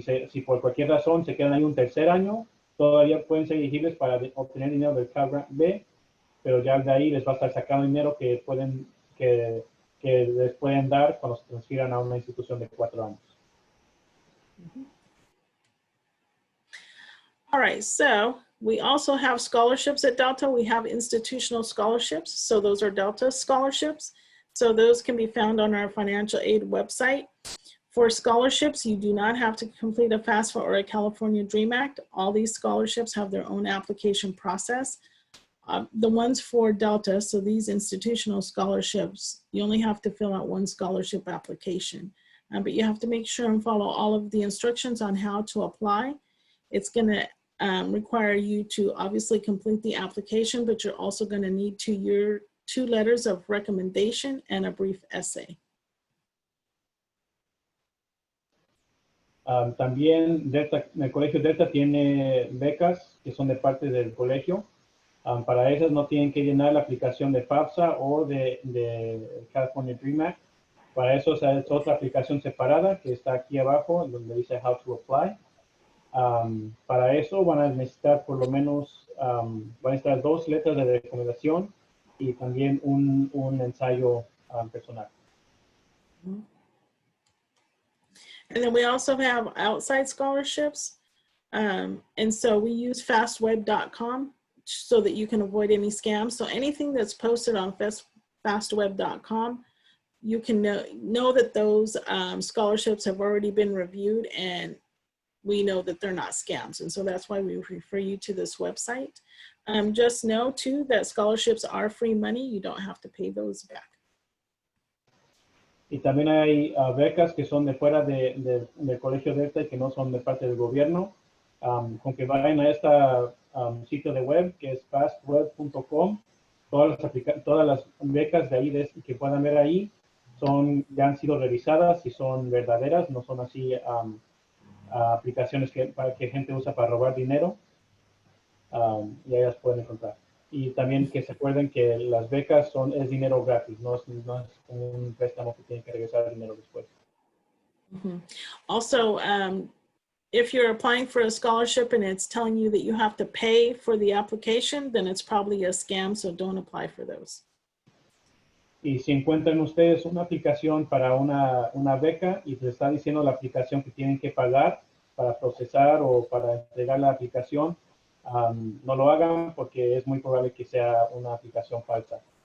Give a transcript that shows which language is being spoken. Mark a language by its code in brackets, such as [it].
[es] Si por cualquier razón se quedan ahí un 3er año, todavía pueden ser elegibles para obtener dinero del Cal Grant B, pero ya de ahí les va a estar sacando dinero que les pueden dar cuando se transfieran a una institución de 4 años. [en] All right, so we also have scholarships at Delta. We have institutional scholarships. So those are Delta scholarships. So those can be found on our financial aid website. For scholarships, you do not have to complete a FAFSA or a California DREAM Act. All these scholarships have their own application process. The ones for Delta, so these institutional scholarships, you only have to fill out one scholarship application. But you have to make sure and follow all of the instructions on how to apply. It's going to require you to obviously complete the application, but you're also going to need two letters of recommendation and a brief essay. [es] También el colegio Delta tiene becas que son de parte del colegio. Para esas no tienen que llenar la aplicación de Fafsa o de California Dream Act. Para eso es otra aplicación separada que está aquí abajo donde dice [en] How to Apply. [es] Para eso van a necesitar por lo menos, van a necesitar 2 letras de recomendación y también un ensayo personal. [en] And then we also have outside scholarships. And so we use fastweb.com so that you can avoid any scams. So anything that's posted on fastweb.com, you can know that those scholarships have already been reviewed and we know that they're not scams. And so that's why we refer you to this website. Just know too that scholarships are free money. You don't have to pay those back. [es] Y también hay becas que son de fuera del colegio Delta y que no son de parte del gobierno. Con que vayan a este sitio de web que es fastweb.com, todas las becas de ahí que puedan ver ahí ya han sido revisadas y son verdaderas, no son así aplicaciones que gente usa para robar dinero, y ahí las pueden encontrar. Y también que se acuerden que las becas es dinero gratis, no es un préstamo que tienen que regresar dinero después. Mm-hmm. [en] Also, if you're applying for a scholarship and it's telling you that you have to pay for the application, then it's probably a scam, so don't apply for those. [es] Y si encuentran ustedes una aplicación para una beca y les está diciendo la aplicación que tienen que pagar para procesar o para entregar la aplicación, no lo hagan porque es muy probable que sea una aplicación falsa.